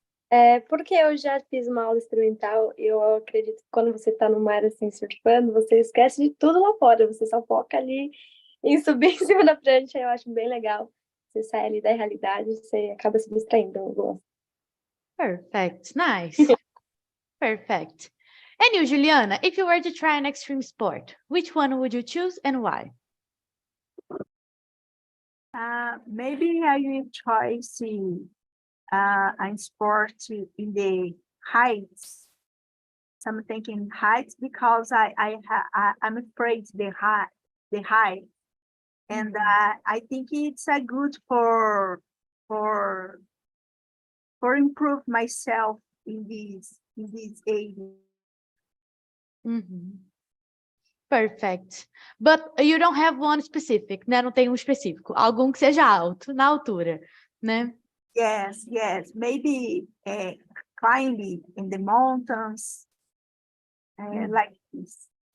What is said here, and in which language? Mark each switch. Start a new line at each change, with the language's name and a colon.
Portuguese: É porque eu já fiz uma aula experimental e eu acredito que quando você tá no mar assim surfando, você esquece de tudo lá fora, você só foca ali em subir em cima da prancha, eu acho bem legal. Você sai ali da realidade, você acaba se distraindo, eu gosto.
English: Perfect. Nice. Perfect. And you, Juliana, if you were to try an extreme sport, which one would you choose and why? Maybe I will choose a sport in the heights. Something in heights because I'm afraid the height, and I think it's a good for improve myself in this area. Perfect. But you don't have one specific, né?
Portuguese: Não tem um específico. Algum que seja alto, na altura, né?
English: Yes. Maybe climbing in the mountains, like this.